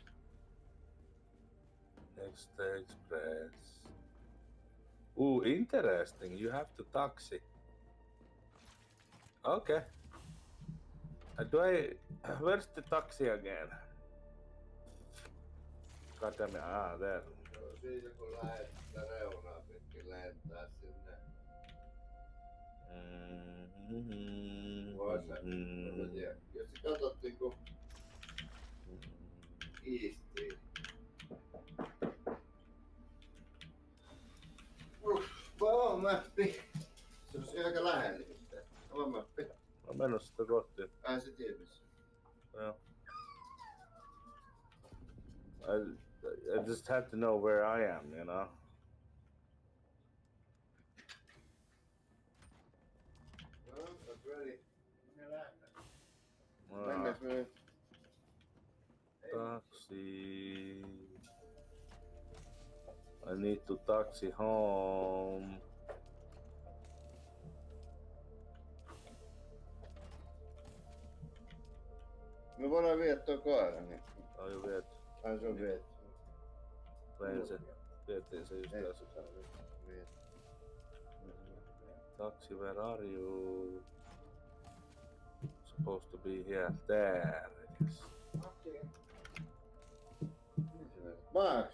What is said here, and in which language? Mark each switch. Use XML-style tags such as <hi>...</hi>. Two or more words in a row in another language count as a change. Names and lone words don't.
<en>Nestle Express. Ooh, interesting. You have to taxi. Okay. Where's the taxi again? God damn it. Ah, there.</en> <fi>Siitä kun lähet sitä reunaa pitkin lentää sinne. Vois en tiedä. Jos sä katot niinku Eastiin. Avaa mappi. Se on aika lähellä. Avaa mappi. Mä menossa sitä kohti. Se tiedässä.</fi> <en>Well, I just had to know where I am, you know? No, that's ready. Ah, Me. taxi. I need to taxi home.</en> <fi>voidaan viedä tuo koira. Niin. On jo viety. Ai se on viety. Vein se. Vietiin se just tässä.</fi> <en>Taxi, where are you? Supposed to be here. There it is. Max!</en>